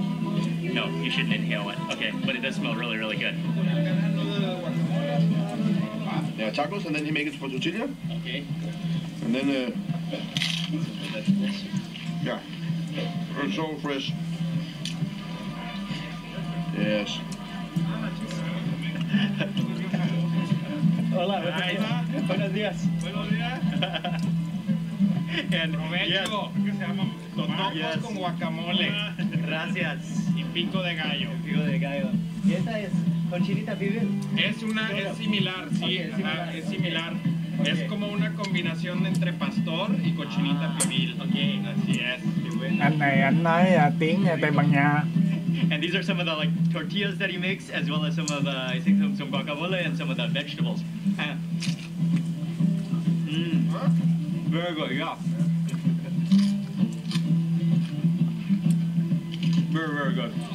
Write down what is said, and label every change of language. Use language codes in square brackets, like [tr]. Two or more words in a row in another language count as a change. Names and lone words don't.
[en] No, you shouldn't inhale it. Okay, but it does smell really, really good. Yeah, tacos, and then he makes it for tortilla. Okay. And then, yeah, it's so fresh. Yes. [es] Hola, buenos días. Buenos días. [en] And [es] Provecho, que se llama tacos con guacamole. Gracias. Y pico de gallo. Pico de gallo. ¿Y esta es cochinita pibil? Es similar, sí, [en] Okay, [es] ajá, es similar. Es como una combinación entre pastor y cochinita pibil. [en] Okay. [es] Así es. [vi] Anh này anh nói tiếng Tây Ban Nha. [en] And these are some of the like tortillas that he makes, as well as some of the, I think some guacamole and some of the vegetables. Very good, yeah. Very, very good.